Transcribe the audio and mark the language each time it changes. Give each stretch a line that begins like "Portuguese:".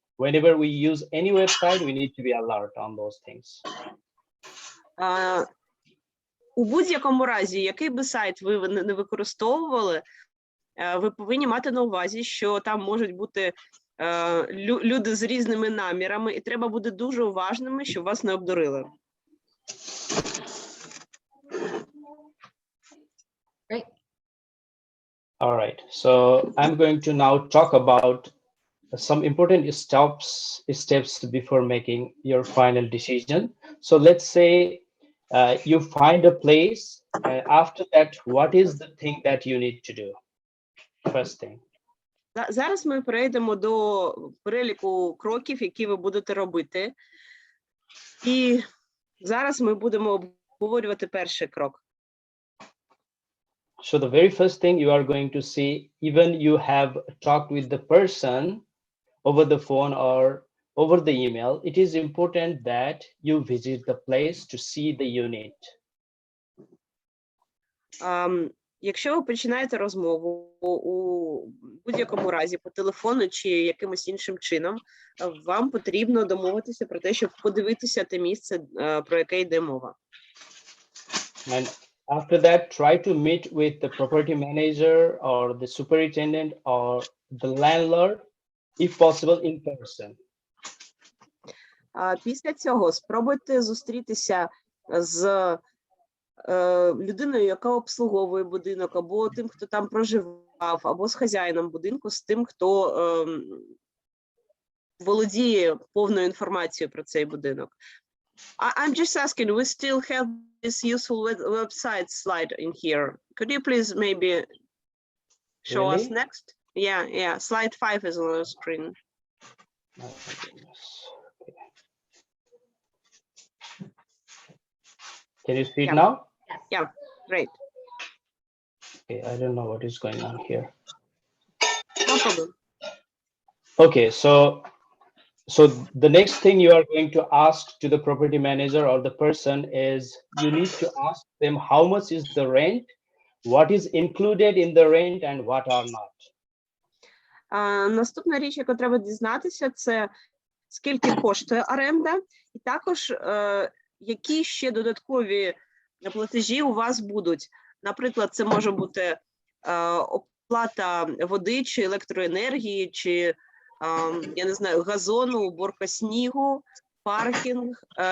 English: Whenever we use any website, we need to be alert on those things.
Ukrainian: У будь-якому разі, який би сайт ви не використовували, ви повинні мати на увазі, що там можуть бути люди з різними намірами, і треба бути дуже уважними, щоб вас не обдурили.
English: Great. All right, so I'm going to now talk about some important steps before making your final decision. So let's say you find a place, and after that, what is the thing that you need to do? First thing.
Ukrainian: Зараз ми перейдемо до переліку кроків, які ви будете робити. І зараз ми будемо обговорювати перший крок.
English: So the very first thing you are going to see, even you have talked with the person over the phone or over the email, it is important that you visit the place to see the unit.
Ukrainian: Якщо ви починаєте розмову у будь-якому разі по телефону чи якимось іншим чином, вам потрібно домовитися про те, щоб подивитися те місце, про яке йде мова.
English: And after that, try to meet with the property manager or the superintendent or the landlord, if possible, in person.
Ukrainian: Після цього спробуйте зустрітися з людиною, яка обслуговує будинок, або тим, хто там проживав, або з хазяїном будинку, з тим, хто володіє повною інформацією про цей будинок.
English: I'm just asking, we still have this useful website slide in here. Could you please maybe show us next? Yeah, slide 5 is on the screen. Oh, my goodness. Okay. Can you see it now? Yeah, great. Okay, I don't know what is going on here. No problem. Okay, so the next thing you are going to ask to the property manager or the person is you need to ask them how much is the rent, what is included in the rent, and what are not.
Ukrainian: Наступна річ, яку треба дізнатися, це скільки коштує оренда, і також, які ще додаткові платежі у вас будуть? Наприклад, це може бути оплата води чи електроенергії, чи, я не знаю, газону, уборка снігу, паркінг.